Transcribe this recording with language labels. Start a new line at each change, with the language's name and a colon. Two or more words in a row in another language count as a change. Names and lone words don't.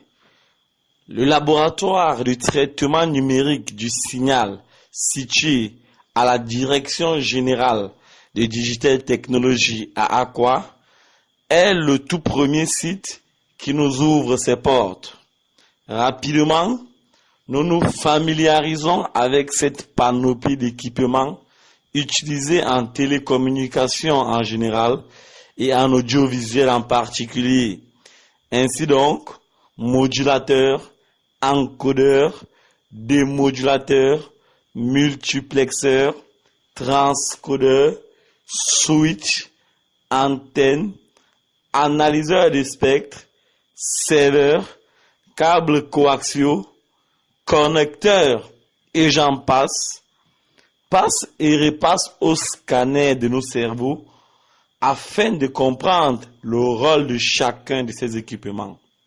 French: Le laboratoire de traitement numérique du signal situé à la direction générale de Digitel Technologies à Aqua est le tout premier site qui nous ouvre ses portes. Rapidement, nous nous familiarisons avec cette panoplie d'équipements utilisés en télécommunication en général et en audiovisuel en particulier. Ainsi donc, modulateur, encodeur, démodulateur, multiplexeur, transcodeur, switch, antenne, analyseur de spectre, serveur, câbles coaxiaux, connecteurs et j'en passe et repasse au scanner de nos cerveaux afin de comprendre le rôle de chacun de ces équipements.